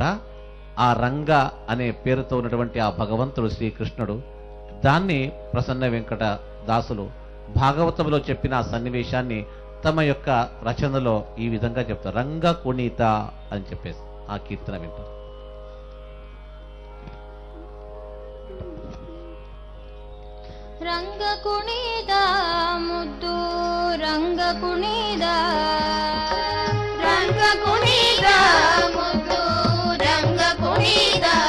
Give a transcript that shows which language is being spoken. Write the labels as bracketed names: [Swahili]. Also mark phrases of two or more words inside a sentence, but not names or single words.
[Telugu] ఆ రంగ అనే పేరుతో ఉన్నటువంటి ఆ భగవంతుడు శ్రీకృష్ణుడు, దాన్ని ప్రసన్న వెంకట దాసులు భాగవతంలో చెప్పిన ఆ సన్నివేశాన్ని తమ యొక్క రచనలో ఈ విధంగా చెప్తారు. రంగ కుణిత అని చెప్పేసి ఆ కీర్తన వింటారు. [Kannada] ರಂಗ ಕುಣಿದ ಮುದ್ದು ರಂಗ ಕುಣಿದ ರಂಗ ಕುಣಿದ ಮುದ್ದು ರಂಗ ಕುಣಿದ